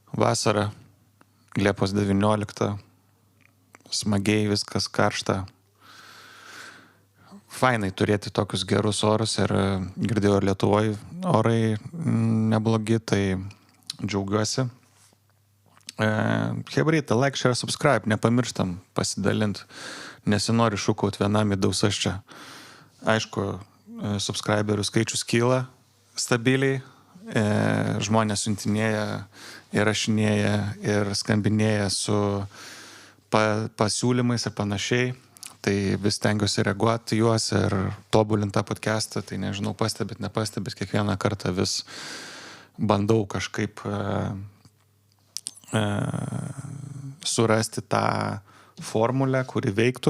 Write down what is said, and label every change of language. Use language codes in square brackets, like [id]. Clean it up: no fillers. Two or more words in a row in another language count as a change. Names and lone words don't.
[lt] vasara, Liepos 19, smagiai viskas karšta. Fainai turėti tokius gerus orus ir girdėjau ir Lietuvoje orai neblogi, tai džiaugiuosi. Hebryta, [en] like, share, subscribe, [lt] nepamirštam pasidalint, nesinori šūkaut vienam įdausas čia. Aišku, subscriberių skaičius kyla stabiliai, žmonės siuntinėja ir rašinėja ir skambinėja su pasiūlymais ir panašiai, tai vis stengiuosi reaguoti juos ir tobulinti tą podcastą, tai nežinau, nepastebit, kiekvieną kartą vis bandau kažkaip surasti tą formulę, kuri veiktų.